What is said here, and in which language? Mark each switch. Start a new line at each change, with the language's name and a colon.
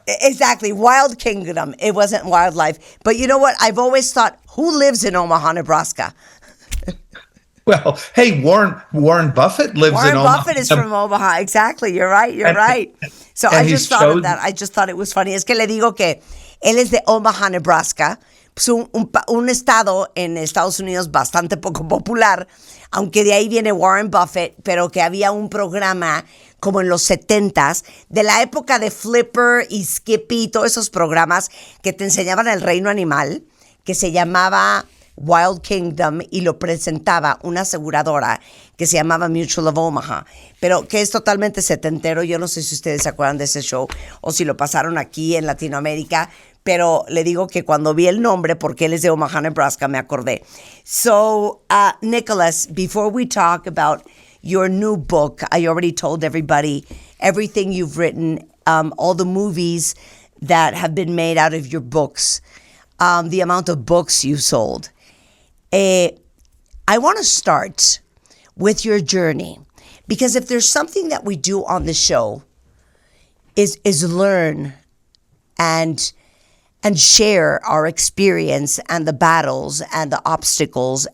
English: Exactly. Wild Kingdom. It wasn't wildlife. But you know what? I've always thought, who lives in Omaha, Nebraska? Well, hey, Warren Buffett lives in Omaha. Warren Buffett is from Omaha. Exactly. You're right. Right. So I just thought of that. I just thought it was funny.
Spanish: Es que le digo que él es de Omaha, Nebraska, pues, un estado en Estados Unidos bastante poco popular, aunque de ahí viene Warren Buffett, pero que había un programa como en los 70s, de la época de Flipper y Skippy, todos esos programas que te enseñaban el reino animal, que se llamaba Wild Kingdom y lo presentaba una aseguradora que se llamaba Mutual of Omaha, pero que es totalmente setentero. Yo no sé si ustedes se acuerdan de ese show o si lo pasaron aquí en Latinoamérica, pero le digo que cuando vi el nombre, porque él es de Omaha, Nebraska, me acordé.
English: So, Nicholas, before we talk about your new book, I already told everybody everything you've written, all the movies that have been made out of your books, the amount of books you sold. I want to start with your journey, because if there's something that we do on the show is learn and share our experience and the battles and the obstacles.